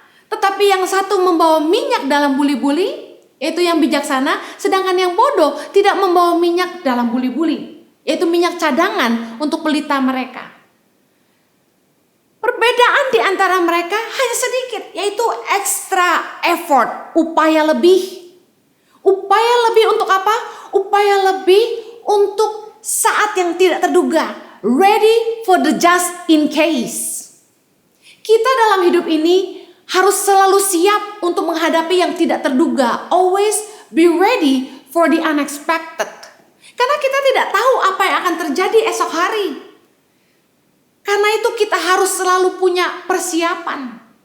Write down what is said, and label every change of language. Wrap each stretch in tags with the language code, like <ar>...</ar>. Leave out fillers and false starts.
<id>Tetapi yang satu membawa minyak dalam buli-buli, yaitu yang bijaksana, sedangkan yang bodoh tidak membawa minyak dalam buli-buli, yaitu minyak cadangan untuk pelita mereka. Perbedaan di antara mereka hanya sedikit, yaitu extra effort, upaya lebih. Upaya lebih untuk apa? Upaya lebih untuk saat yang tidak terduga.</id> <en>Ready for the just in case.</en> <id>Kita dalam hidup ini harus selalu siap untuk menghadapi yang tidak terduga.</id> <en>Always be ready for the unexpected.</en> <id>Karena kita tidak tahu apa yang akan terjadi esok hari. Karena itu kita harus selalu punya persiapan.</id>